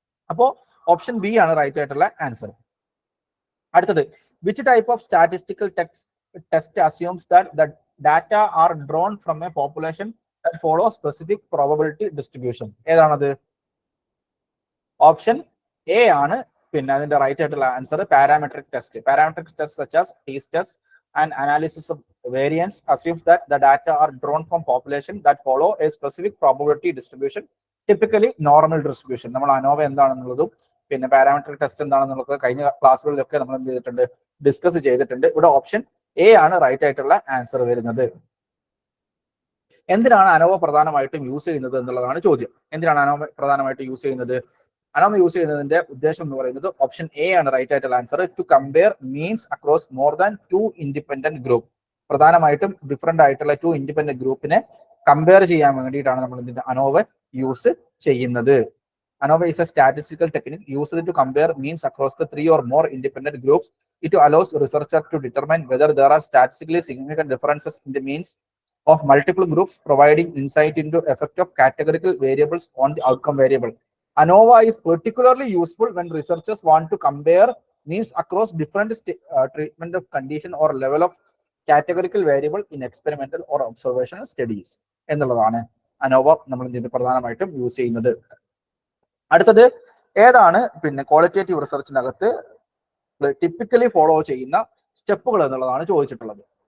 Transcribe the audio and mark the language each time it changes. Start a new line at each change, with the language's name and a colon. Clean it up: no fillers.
Malayalam: അപ്പോ option B ആണ് right ആയിട്ടുള്ള ആൻസർ. അടുത്തത്,
English: Which type of statistical test assumes that the data are drawn from a population that follow specific probability distribution.
Malayalam: ഏതാണത്? Option A ആണ് പിന്നെ അതിന്റെ right ആയിട്ടുള്ള answer parametric test.
English: Parametric test such as T's test and analysis of variance assumes that the data are drawn from population that follow a specific probability distribution, typically normal distribution.
Malayalam: നമ്മൾ ANOVA എന്താണെന്നുള്ളതും പിന്നെ parametric test എന്താണെന്നുള്ളത് കഴിഞ്ഞ ക്ലാസ്സുകളിലൊക്കെ നമ്മൾ എന്ത് ചെയ്തിട്ടുണ്ട്, discuss ചെയ്തിട്ടുണ്ട്. ഇവിടെ option A ആണ് റൈറ്റ് ആയിട്ടുള്ള ആൻസർ വരുന്നത്. എന്തിനാണ് അനോവ പ്രധാനമായിട്ടും യൂസ് ചെയ്യുന്നത് എന്നുള്ളതാണ് ചോദ്യം. എന്തിനാണ് അനോവ പ്രധാനമായിട്ടും യൂസ് ചെയ്യുന്നത്? അനോവ യൂസ് ചെയ്യുന്നതിന്റെ ഉദ്ദേശം എന്ന് പറയുന്നത് ഓപ്ഷൻ എ ആണ് റൈറ്റ് ആയിട്ടുള്ള answer.
English: To compare means across more than 2 independent group.
Malayalam: പ്രധാനമായിട്ടും ഡിഫറെന്റ് ആയിട്ടുള്ള 2 ഇൻഡിപെൻഡന്റ് ഗ്രൂപ്പിനെ കമ്പയർ ചെയ്യാൻ വേണ്ടിയിട്ടാണ് നമ്മൾ അനോവ യൂസ് ചെയ്യുന്നത്.
English: ANOVA is a statistical technique used to compare means across the 3 or more independent groups. It allows researchers to determine whether there are statistically significant differences in the means of multiple groups, providing insight into effect of categorical variables on the outcome variable. ANOVA is particularly useful when researchers want to compare means across different treatment of condition or level of categorical variable in experimental or observational studies.
Malayalam: എന്നുള്ളതാണ് ANOVA നമ്മൾ ഇതിന്റെ പ്രധാനമായിട്ടും use ചെയ്യുന്നത്. അടുത്തത് ഏതാണ് പിന്നെ qualitative റിസർച്ചിനകത്ത് typically follow ചെയ്യുന്ന സ്റ്റെപ്പുകൾ എന്നുള്ളതാണ് ചോദിച്ചിട്ടുള്ളത്.